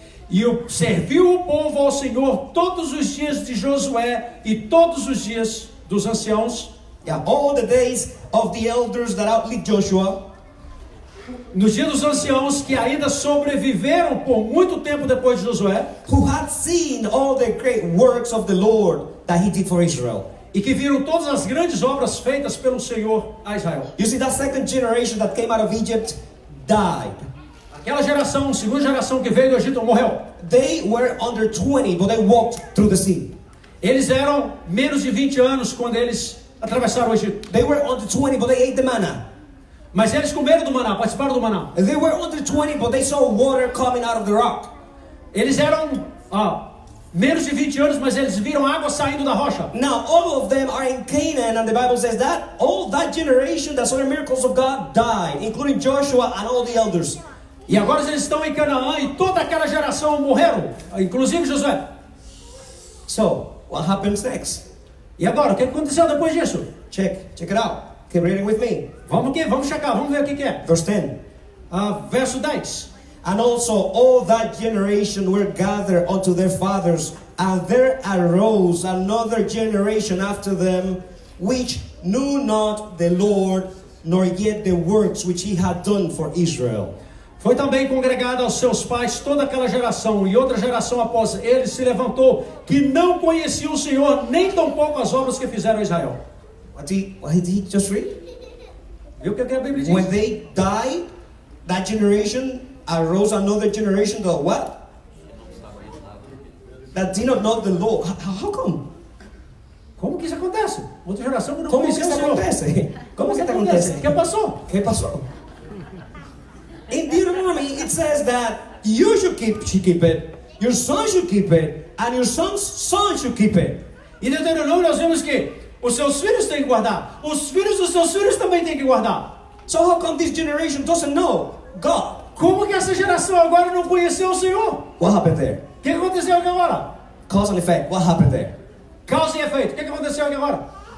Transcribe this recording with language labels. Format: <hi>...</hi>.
<pt>E serviu o povo ao Senhor todos os dias de Josué e todos os dias dos anciãos.</pt> <en>Yeah, all the days of the elders that outlived Joshua.</en> <pt>Nos dias dos anciãos que ainda sobreviveram por muito tempo depois de Josué.</pt> <en>Who had seen all the great works of the Lord that he did for Israel.</en> <pt>E que viram todas as grandes obras feitas pelo Senhor a Israel.</pt> <en>You see, that second generation that came out of Egypt died.</en> <pt>Aquela geração, segunda geração que veio do Egito morreu.</pt> <en>They were under 20, but they walked through the sea.</en> <pt>Eles eram menos de 20 anos quando eles atravessaram o Egito.</pt> <en>They were under 20, but they ate the manna.</en> <pt>Mas eles comeram do maná, participaram do maná.</pt> <en>They were under 20, but they saw water coming out of the rock.</en> <pt>Eles eram menos de 20 anos, mas eles viram água saindo da rocha.</pt> <en>Now all of them are in Canaan, and the Bible says that all that generation that saw the miracles of God died, including Joshua and all the elders.</en> <pt>E agora eles estão em Canaã e toda aquela geração morreram, inclusive Josué.</pt> <en>So, what happens next?</en> <pt>E agora, o que aconteceu depois disso?</pt> <en>Check it out. Keep reading with me.</en> <pt>Vamos checar, vamos ver o que é.</pt> <en>Verse 10.</en> <pt>Verso 10.</pt> <en>And also all that generation were gathered unto their fathers, and there arose another generation after them, which knew not the Lord, nor yet the works which he had done for Israel.</en> <pt>Foi também congregada aos seus pais toda aquela geração, e outra geração após eles se levantou, que não conhecia o Senhor, nem tampouco as obras que fizeram a Israel.</pt> <en>What did he just read?</en> <pt>Viu o que a Bíblia diz?</pt> <en>When they died, that generation arose another generation that what? That did not know the Lord. How come?</en> <pt>Como que isso acontece? Outra geração que não Como que conhecia o isso Senhor. acontece? Como que isso acontece? acontece? O que passou?</pt> <es>¿Qué pasó?</es> <en>In Deuteronomy it says that you should keep it, your son should keep it, and your son's son should keep it.</en> <pt>E no Deuteronômio nós vemos que os seus filhos têm que guardar, os filhos dos seus filhos também têm que guardar.</pt> <en>So how come this generation doesn't know God?</en> <pt>Como que essa geração agora não conheceu o Senhor?</pt> <en>What happened there?</en> <pt>O que aconteceu aqui agora?</pt> <en>Cause and effect. What happened there?</en> <pt>Causa e efeito. O que aconteceu aqui agora?</pt>